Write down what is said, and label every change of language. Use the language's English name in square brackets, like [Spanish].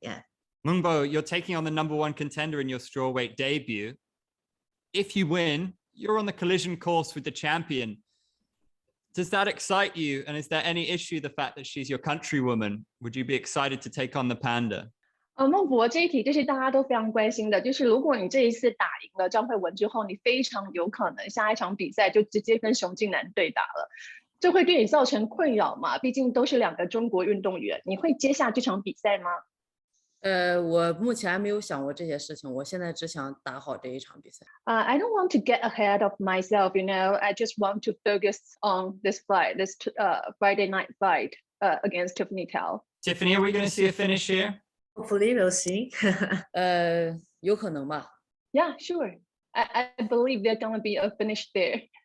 [English] Yeah. Mengbo, you're taking on the #1 contender in your strawweight debut. If you win, you're on the collision course with the champion. Does that excite you? And is there any issue the fact that she's your countrywoman? Would you be excited to take on the Panda? [Chinese] 孟博这一题就是大家都非常关心的，就是如果你这一次打赢了张慧雯之后，你非常有可能下一场比赛就直接跟熊静南对打了，这会对你造成困扰吗？毕竟都是2个中国运动员，你会接下这场比赛吗？我目前还没有想过这些事情，我现在只想打好这一场比赛。 [English] I don't want to get ahead of myself, I just want to focus on this fight, this Friday night fight against Tiffany Tao. Tiffany, are we going to see a finish here? Hopefully, we'll see. [Chinese] 有可能吧。 [English] Yeah, sure. I believe there's going to be a finish there.